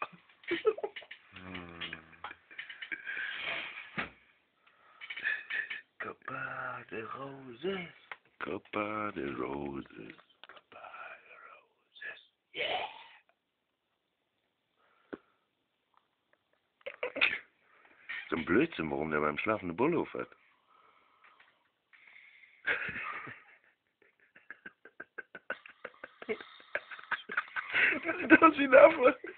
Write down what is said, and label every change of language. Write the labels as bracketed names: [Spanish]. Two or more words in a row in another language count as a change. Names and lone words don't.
[Catalan] Copa de Roses. Copa de Roses. Copa de Roses. [English] Yeah. [German] So ein Blödsinn, warum der beim Schlafen eine Bulle hat. Das sieht aus wie ein Affe.